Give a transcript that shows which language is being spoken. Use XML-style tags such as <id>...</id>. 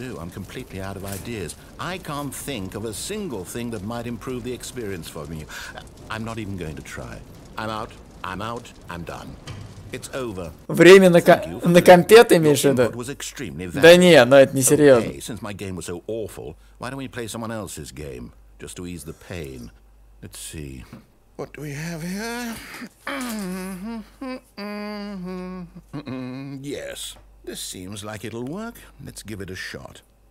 <en>I'm completely out of ideas. I can't think of a single thing that might improve the experience for me. I'm not even going to try. I'm out. I'm out. I'm done. It's over.</en> <ru>Время на компе ты имеешь в виду? Да не, но это не серьезно.</ru> <en>Okay, since my game was so awful, why don't we play someone else's game just to ease the pain? Let's see. What do we have here? Yes, this seems like it'll work. Let's give it a shot.</en>